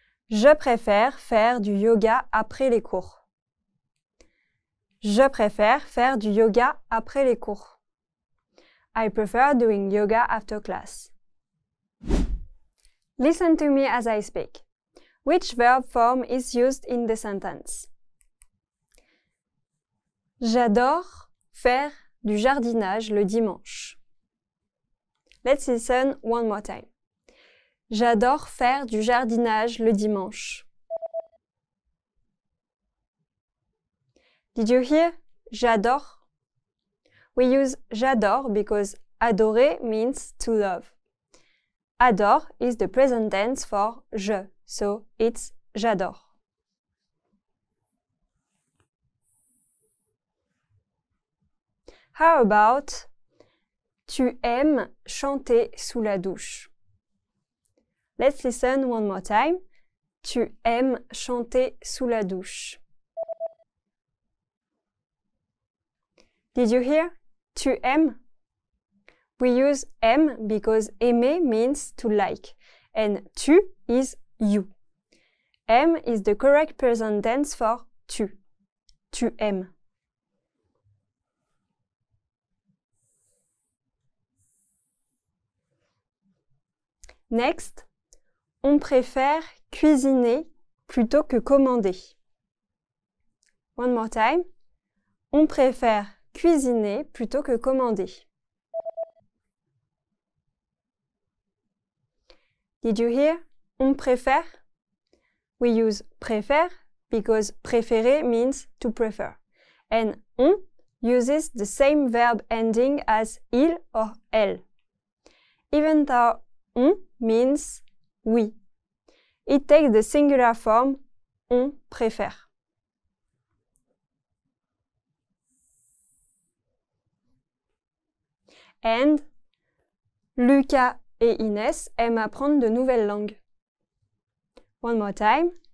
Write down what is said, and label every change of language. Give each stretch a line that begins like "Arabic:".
French: Je préfère faire du yoga après les cours. Je préfère faire du yoga après les cours.
English: I prefer doing yoga after class. Listen to me as I speak. Which verb form is used in the sentence?
French: J'adore faire du jardinage le dimanche.
English: Let's listen one more time.
French: J'adore faire du jardinage le dimanche.
English: Did you hear? J'adore. We use j'adore because adorer means to love. Adore is the present tense for je, so it's j'adore. How about
French: tu aimes chanter sous la douche?
English: Let's listen one more time.
French: Tu aimes chanter sous la douche.
English: Did you hear? Tu aimes? We use aime because aimer means to like, and tu is you. Aime is the correct present tense for tu.
French: Tu aimes. Next, on préfère cuisiner plutôt que commander.
English: One more time.
French: On préfère cuisiner plutôt que commander.
English: Did you hear? On préfère. We use préfère because préférer means to prefer. And on uses the same verb ending as il or elle. Even though on means oui. It takes the singular form on préfère.
French: And Lucas et Inès aiment apprendre de nouvelles langues.
English: One more time.